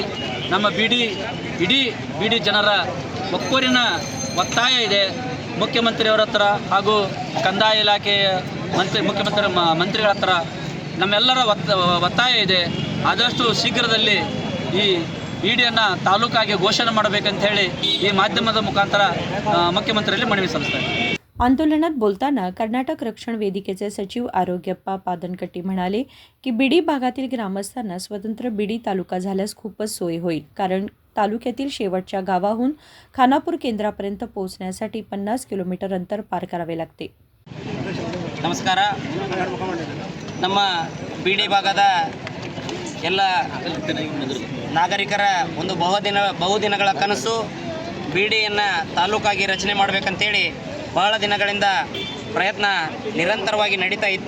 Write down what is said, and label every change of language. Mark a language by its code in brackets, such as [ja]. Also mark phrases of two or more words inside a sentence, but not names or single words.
[kn] ನಮ್ಮ ಇಡೀ ಬೀಡಿ ಜನರ ಒಕ್ಕೊರಿನ ಒತ್ತಾಯ ಇದೆ ಮುಖ್ಯಮಂತ್ರಿಯವರ ಹತ್ರ ಹಾಗೂ ಕಂದಾಯ ಇಲಾಖೆಯ ಮಂತ್ರಿಗಳ ಹತ್ರ ನಮ್ಮೆಲ್ಲರ ಒತ್ತಾಯ ಇದೆ. ಆದಷ್ಟು ಶೀಘ್ರದಲ್ಲಿ ಈ ಬೀಡಿಯನ್ನು ತಾಲೂಕಾಗಿ ಘೋಷಣೆ ಮಾಡಬೇಕಂತ ಹೇಳಿ ಈ ಮಾಧ್ಯಮದ ಮುಖಾಂತರ ಮುಖ್ಯಮಂತ್ರಿಯಲ್ಲಿ ಮನವಿ ಸಲ್ಲಿಸ್ತಾ ಇದ್ದೀವಿ. [mr] आंदोलनात बोलताना कर्नाटक रक्षण वेदिकेचे सचिव आरोग्यप्पा पादनकट्टी म्हणाले की बीडी भागातील ग्रामस्थांना स्वतंत्र बीडी तालुका झाल्यास खूपच सोय होईल, कारण तालुक्यातील शेवटच्या गावाहून खानापूर केंद्रापर्यंत पोहोचण्यासाठी 50 किलोमीटर अंतर पार करावे लागते. [kn] ನಮಸ್ಕಾರ. ನಮ್ಮ ಬೀಡಿ ಭಾಗದ ಎಲ್ಲ ನಾಗರಿಕರ ಒಂದು ಬಹುದಿನಗಳ ಕನಸು ಬೀಡಿಯನ್ನು ತಾಲೂಕಾಗಿ ರಚನೆ ಮಾಡಬೇಕಂತೇಳಿ ಬಹಳ ದಿನಗಳಿಂದ ಪ್ರಯತ್ನ ನಿರಂತರವಾಗಿ ನಡೀತಾ ಇತ್ತು.